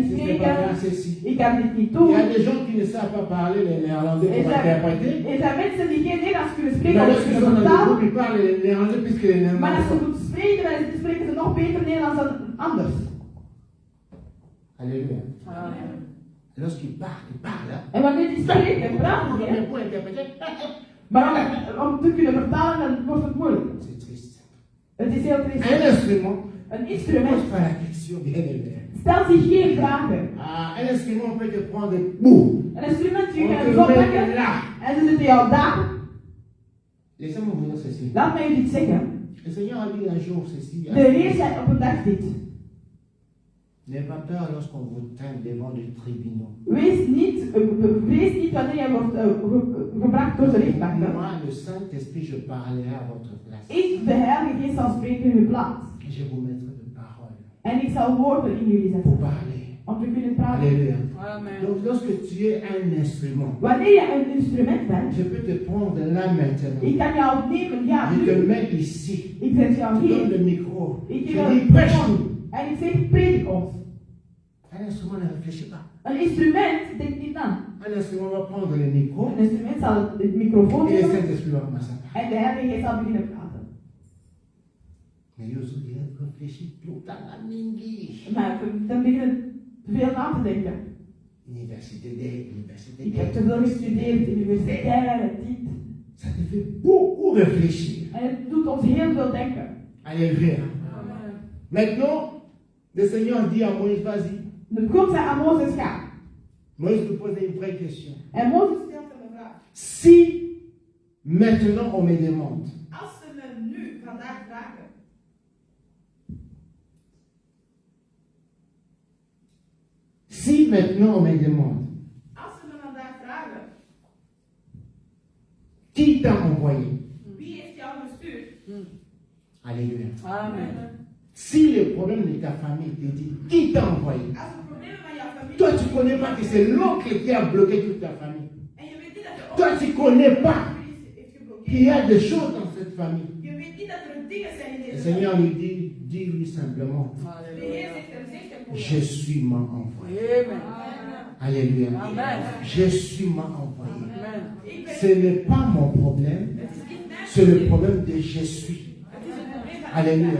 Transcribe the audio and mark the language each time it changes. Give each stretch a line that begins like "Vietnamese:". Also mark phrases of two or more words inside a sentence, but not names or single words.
French: Je ne sais pas faire
Dutch: spreken,
French: ceci.
Dutch: ik kan dit niet
French: Il y
Dutch: doen.
French: a des gens qui ne savent pas parler les néerlandais
Dutch: Er
French: pour interpréter.
Dutch: zijn mensen die geen Nederlands kunnen
French: Mais
Dutch: spreken of
French: lorsqu'ils
Dutch: kunnen
French: sont dans le
Dutch: vertalen.
French: groupe, ils parlent les néerlandais puisque les
Dutch: Maar
French: néerlandais
Dutch: als ze
French: sont.
Dutch: moeten spreken, dan spreken ze nog beter Nederlands dan anders.
French: Alléluia. Et lorsqu'ils parlent, hein.
Dutch: En wanneer die spreken, dan praten
French: Mais
Dutch: ze.
French: pour interpréter,
Dutch: Maar om te kunnen vertalen, dan wordt het moeilijk.
French: c'est triste.
Dutch: Het is heel
French: Un
Dutch: triest.
French: instrument,
Dutch: Een
French: ne
Dutch: instrument
French: pose pas la question, bien aimé.
Dutch: stelt zich geen vragen.
French: Ah, un instrument peut te prendre bout.
Dutch: Een instrument, je
French: On
Dutch: kan
French: te
Dutch: het met oppakken
French: là.
Dutch: en ze zitten jou daar.
French: Laissez-moi vous dire ceci.
Dutch: Laat mij u iets zeggen.
French: Le Seigneur a dit un jour ceci.
Dutch: De Heer zei op een dag dit.
French: N'ayez pas peur lorsqu'on vous traîne devant les tribunaux.
Dutch: Vrees niet wanneer jij wordt gebracht door de rechtbanken.
French: Moi, le Saint-Esprit, je parlerai à votre place.
Dutch: Ik, de Heilige Geest, zal spreken in uw plaats.
French: Je vous mettrai de parole
Dutch: En ik zal woorden in jullie
French: pour
Dutch: zetten.
French: parler.
Dutch: Om te kunnen praten.
French: Alléluia. Amen. Donc, lorsque tu es un instrument,
Dutch: Wanneer je een instrument bent,
French: je peux te prendre là maintenant.
Dutch: ik kan jou nemen, ja,
French: Je te
Dutch: nu.
French: mets ici.
Dutch: Ik zet jou
French: Je donne
Dutch: hier.
French: le micro.
Dutch: Ik
French: Je
Dutch: geef jou
French: dis,
Dutch: een
French: prêche-nous.
Dutch: microfoon. En ik zeg, predik ons.
French: Un instrument ne réfléchit pas.
Dutch: Een instrument denkt niet na.
French: Un instrument va prendre le micro
Dutch: Een instrument zal het microfoon
French: et le
Dutch: nemen
French: Saint-Esprit va commencer à parler.
Dutch: en de Heilige Geest zal beginnen praten.
French: Mais Yosu, il réfléchit tout à la mingi.
Dutch: Maar dan beginnen veel na te denken.
French: Université D, université
Dutch: Ik
French: D.
Dutch: heb te veel gestudeerd, universitair, dit.
French: Ça te fait beaucoup réfléchir.
Dutch: En het doet ons heel veel denken.
French: Alléluia. Maintenant, le Seigneur dit à Moïse, vas-y.
Dutch: Dus God zei aan Mozes, ga.
French: Moïse te pose une vraie question.
Dutch: En Mozes stelt hem een vraag.
French: Si maintenant on me demande,
Dutch: Als ze me nu vandaag vragen.
French: si maintenant on me demande,
Dutch: Als ze me vandaag vragen.
French: qui t'a envoyé?
Dutch: Wie heeft jou gestuurd?
French: Alléluia. Amen. Si le problème de ta famille te dit, qui t'a envoyé?
Dutch: Als er problemen van jouw familie.
French: Toi, tu ne connais pas que c'est l'oncle qui a bloqué toute ta famille.
Dutch: En je weet niet dat je
French: Toi, tu ne connais pas
Dutch: heeft geblokkeerd.
French: qu'il y a des choses dans cette famille.
Dutch: Je weet niet dat er dingen zijn in
French: Le
Dutch: deze
French: Seigneur
Dutch: familie.
French: lui dit, dis-lui simplement,
Dutch: De Heer zegt hem,
French: je suis m'a envoyé. Amen. Alléluia. Amen. Je suis m'a envoyé. Amen.
Dutch: Ik ben.
French: Ce n'est pas mon problème,
Dutch: Het is niet mijn
French: c'est le problème de je suis.
Dutch: Het is het probleem van.
French: Alléluia.